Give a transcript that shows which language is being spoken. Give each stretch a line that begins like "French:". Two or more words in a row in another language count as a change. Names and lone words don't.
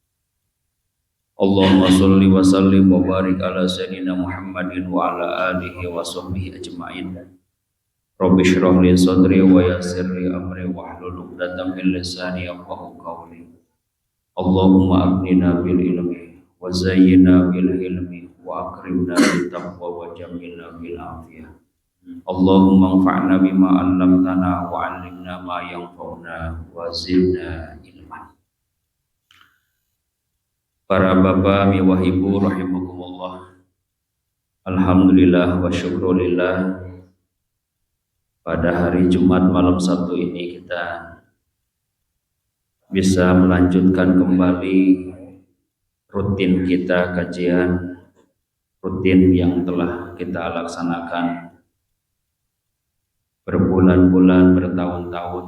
Arabic: اللهم صل وسلم وبارك على سيدنا محمد وعلى آله وصحبه أجمعين رب اشرح لي صدري ويسر لي أمري واحلل عقدة من لساني يفقهوا قولي اللهم أغننا بالعلم وزينا بالعلم وأكرمنا بالتقوى وجملنا بالعافية اللهم انفعنا بما علمتنا وعلمنا ما ينفعنا وزدنا علما.
Indonesian: Para bapak, ibu, ibu rahimakumullah.
Arabic: الحمد لله والشكر لله.
Indonesian: Pada hari Jumat malam Sabtu ini kita bisa melanjutkan kembali rutin kita, kajian rutin yang telah kita laksanakan berbulan-bulan, bertahun-tahun.